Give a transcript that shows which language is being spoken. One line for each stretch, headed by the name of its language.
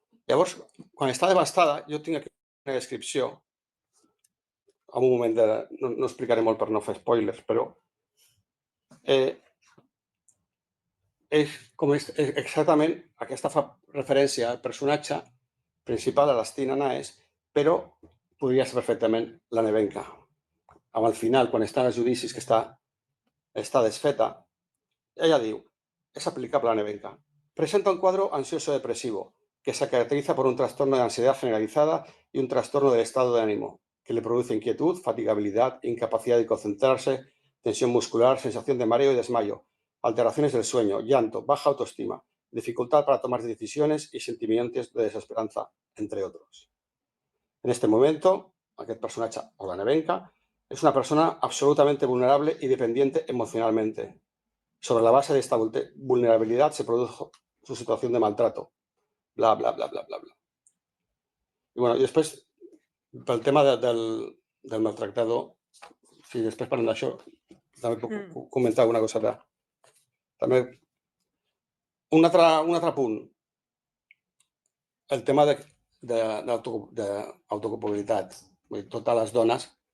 Catalan: Llavors, quan està devastada, jo tinc aquí una descripció, en un moment no explicaré molt per no fer spoilers, però és exactament aquesta fa referència al personatge principal, a l'Stina Naes, però podria ser perfectament la Nevenka. Amb el final, quan està als judicis, que està desfeta, ella diu, es aplicable a la Nevenka.
Spanish: Presenta un cuadro ansioso-depresivo, que se caracteriza por un trastorno de ansiedad generalizada y un trastorno del estado de ánimo, que le produce inquietud, fatigabilidad, incapacidad de concentrarse, tensión muscular, sensación de mareo y desmayo, alteraciones del sueño, llanto, baja autoestima, dificultad para tomar decisiones y sentimientos de desesperanza, entre otros. En este momento,
Catalan: aquest personatge, o
Spanish: la Nevenka, es una persona absolutamente vulnerable y dependiente emocionalmente. Sobre la base de esta vulnerabilidad se produjo su situación de maltrato. Bla, bla, bla, bla, bla, bla.
Catalan: I després, pel tema del maltractador, si després parlem d'això, també puc comentar alguna cosa de... També, un altre punt, el tema d'autoculpabilitat. Totes les dones